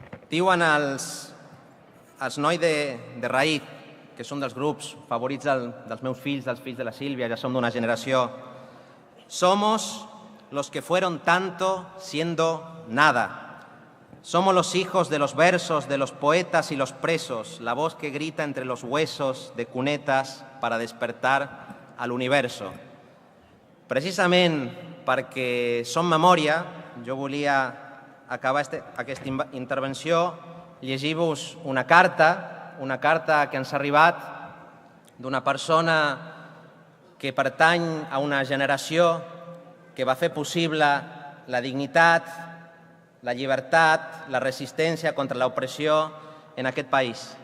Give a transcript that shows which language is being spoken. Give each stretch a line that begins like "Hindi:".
Catalan: Diuen els nois de Raït, que són dels grups favorits dels meus fills, dels fills de la Sílvia, ja som d'una generació.
Spanish: Somos los que fueron tanto siendo nada. Somos los hijos de los versos, de los poetas y los presos, la voz que grita entre los huesos de cunetas para despertar al universo.
Catalan: Precisament perquè som memòria, jo volia acabar aquesta intervenció llegir-vos una carta que ens ha arribat d'una persona que pertany a una generació que va fer possible la dignitat, la llibertat, la resistència contra l'opressió en aquest país.